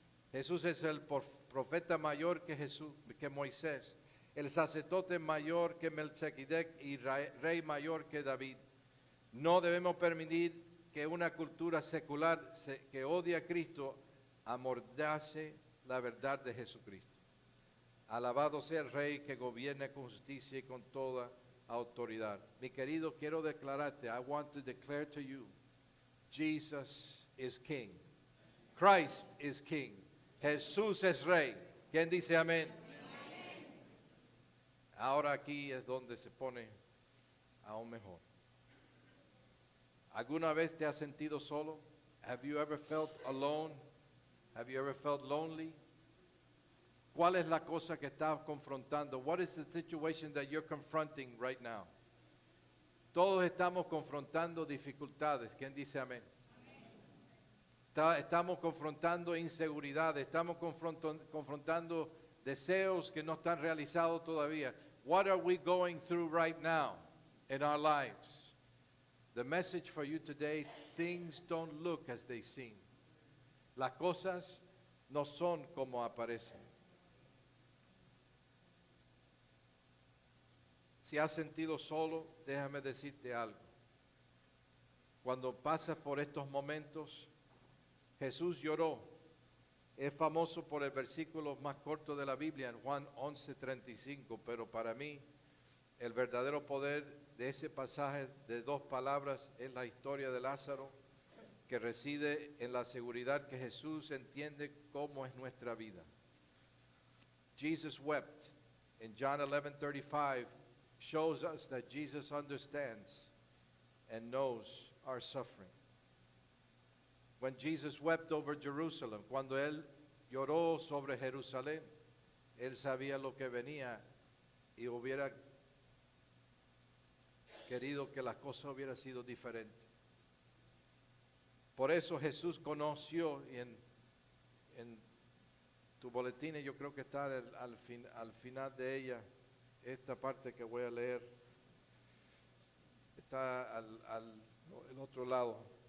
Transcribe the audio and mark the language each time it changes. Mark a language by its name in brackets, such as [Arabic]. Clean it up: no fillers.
[Spanish] Jesús es el profeta mayor que Moisés, el sacerdote mayor que Melquisedec y rey mayor que David. No debemos permitir que una cultura secular que odia a Cristo amordace la verdad de Jesucristo. Alabado sea el Rey que gobierna con justicia y con toda autoridad. Mi querido, quiero declararte, [English] I want to declare to you, Jesus is King. Christ is King. [Spanish] Jesús es Rey. ¿Quién dice amén? Amén. Ahora aquí es donde se pone aún mejor. ¿Alguna vez te has sentido solo? [English] Have you ever felt alone? Have you ever felt lonely? [Spanish] ¿Cuál es la cosa que estás confrontando? [English] What is the situation that you're confronting right now? [Spanish] Todos estamos confrontando dificultades. ¿Quién dice amén? Estamos confrontando inseguridades, estamos confrontando deseos que no están realizados todavía. [English] What are we going through right now in our lives? The message for you today, things don't look as they seem. [Spanish] Las cosas no son como aparecen. Si has sentido solo, déjame decirte algo. Cuando pasas por estos momentos, Jesús lloró. Es famoso por el versículo más corto de la Biblia, en Juan 11:35, pero para mí el verdadero poder de ese pasaje de dos palabras es la historia de Lázaro, que reside en la seguridad que Jesús entiende cómo es nuestra vida. [English] Jesus wept in John 11:35 shows us that Jesus understands and knows our suffering. When Jesus wept over Jerusalem, [Spanish] cuando él lloró sobre Jerusalén, él sabía lo que venía y hubiera querido que las cosas hubieran sido diferentes. Por eso Jesús conoció, y en tu boletín yo creo que está al final de ella, esta parte que voy a leer, está el otro lado.